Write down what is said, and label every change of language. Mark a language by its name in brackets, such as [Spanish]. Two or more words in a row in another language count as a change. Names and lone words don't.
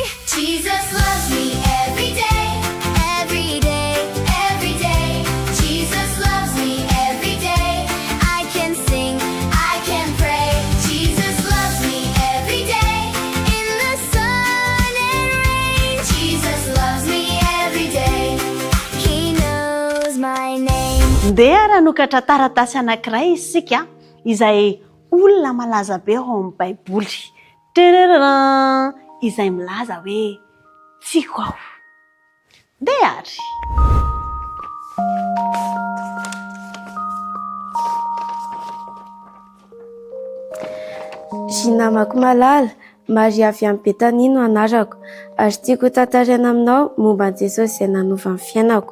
[English] Jesus loves me every day, Jesus loves me every day. I can sing, I can pray. Jesus loves me every day, in the sun and rain. Jesus loves me every day, he knows my name. [Malagasy] Ndeha ranokatra taratasy anankiray isika izay olona malaza be ao amin'ny Baiboly. Tererana izay milaza hoe tiako aho. Ndeha ary. Zy namako malala, Maria avy amin'ny Betania no anarako, ary tiako tantaraina aminao momba an'i Jesosy izay nanova ny fiainako.